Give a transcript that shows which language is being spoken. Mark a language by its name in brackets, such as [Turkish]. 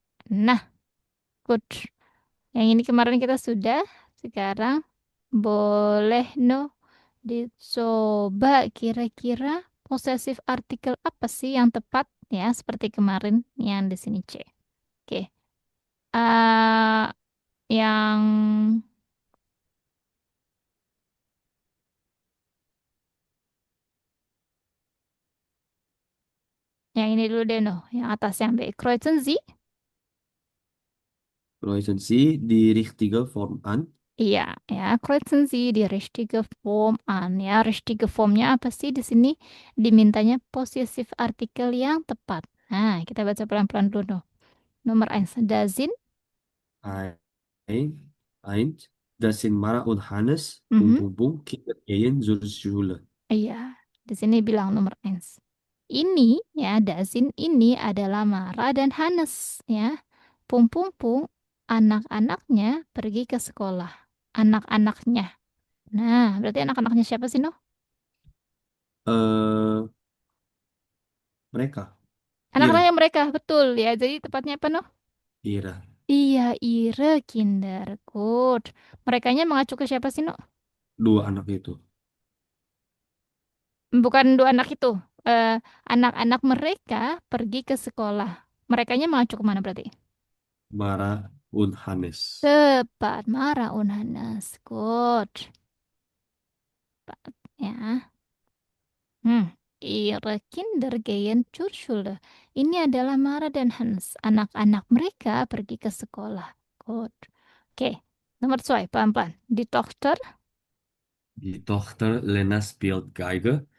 [Indonesian] Nah, good. Yang ini kemarin kita sudah, sekarang boleh no dicoba kira-kira [English] possessive article [Indonesian] apa sih yang tepat ya seperti kemarin yang di sini C. Oke. eh yang ini dulu deh no, yang atas yang B. [German] Kreuzen Sie? Kreuzen Sie die richtige Form an? [Indonesian] Iya, ya, [German] kreuzen Sie die richtige Form an. [Indonesian] Ya, [German] richtige [Indonesian] Formnya apa sih di sini? Dimintanya posesif artikel yang tepat. Nah, kita baca pelan-pelan dulu. No. Nomor 1, [German] da sind. Ein, das sind Mara und Hannes, Mhm. Kinder gehen zur Schule. [Indonesian] Iya. Di sini bilang nomor [German] eins. [Indonesian] Ini ya, Dazin ini adalah Mara dan Hannes ya. Pung Pung Pung, anak-anaknya pergi ke sekolah. Anak-anaknya. Nah, berarti anak-anaknya siapa sih, Noh? eh Mereka. Ira. Anak-anaknya mereka, betul ya. Jadi tepatnya apa, Noh? Ira. Iya, [German] Ire Kindergut. [Indonesian] Merekanya mengacu ke siapa sih, Noh? Dua anak itu. Bukan dua anak itu. Eh, anak-anak mereka pergi ke sekolah. Merekanya mengacu kemana berarti? [German] Mara und Hannes. [Indonesian] Tepat, Mara Unhanas. [English] Good. Ya. Hmm. [German] Ihre Kinder gehen zur Schule. [Indonesian] Ini adalah Mara dan Hans. Anak-anak mereka pergi ke sekolah. Good. Oke. Nomor 2, pelan-pelan. [German] Die Tochter. Die Tochter Lena spielt Geige.